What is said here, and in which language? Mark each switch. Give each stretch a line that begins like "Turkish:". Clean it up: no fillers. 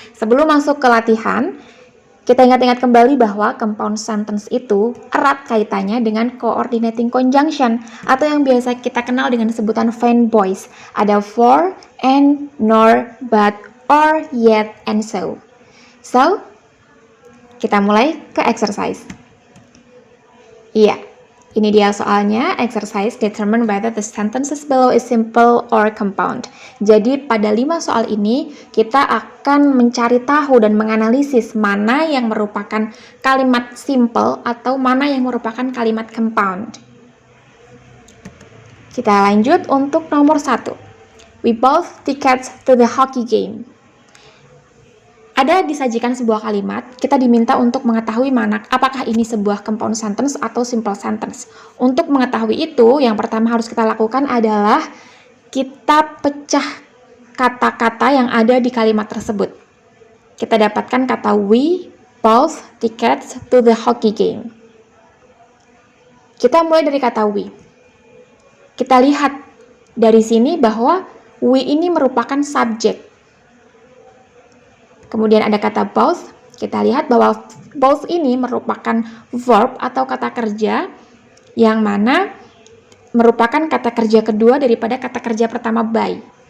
Indonesian: Sebelum masuk ke latihan, kita ingat-ingat kembali bahwa compound sentence itu erat kaitannya dengan coordinating conjunction atau yang biasa kita kenal dengan sebutan find voice. Ada for, and, nor, but, or, yet, and so.
English: So,
Indonesian: kita mulai ke
English: exercise.
Indonesian: Iya, ini dia soalnya,
English: exercise determine whether the sentences below is simple or compound.
Indonesian: Jadi pada 5 soal ini, kita akan mencari tahu dan menganalisis mana yang merupakan kalimat simple atau mana yang merupakan kalimat compound. Kita lanjut untuk nomor 1.
English: We bought tickets to the hockey game.
Indonesian: Ada disajikan sebuah kalimat, kita diminta untuk mengetahui mana apakah ini sebuah compound sentence atau simple sentence. Untuk mengetahui itu, yang pertama harus kita lakukan adalah kita pecah kata-kata yang ada di kalimat tersebut. Kita dapatkan kata
English: we bought tickets to the hockey game.
Indonesian: Kita mulai dari kata we. Kita lihat dari sini bahwa we ini merupakan subjek. Kemudian ada kata both, kita lihat bahwa both ini merupakan verb atau kata kerja yang mana merupakan kata kerja kedua daripada kata kerja pertama buy.